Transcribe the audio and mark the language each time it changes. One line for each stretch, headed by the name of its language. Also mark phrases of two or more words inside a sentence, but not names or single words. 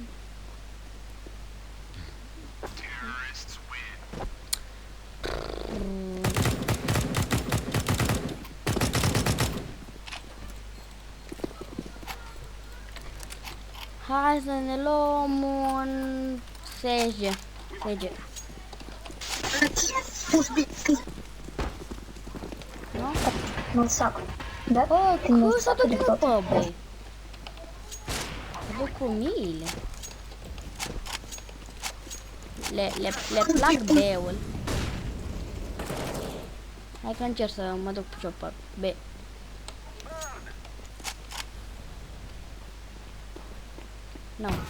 Romanian: Hai să ne luăm un SG. Nu?
Russian: Ну, сак. Да?
Romanian: Oh,
Russian: Ты не
Romanian: cum s-a
Russian: сак или
Romanian: duc
Russian: кто-то?
Romanian: pe băi? Se duc cu miile. Le plac B-ul. Hai că încerc să mă duc și eu pe B. Nu.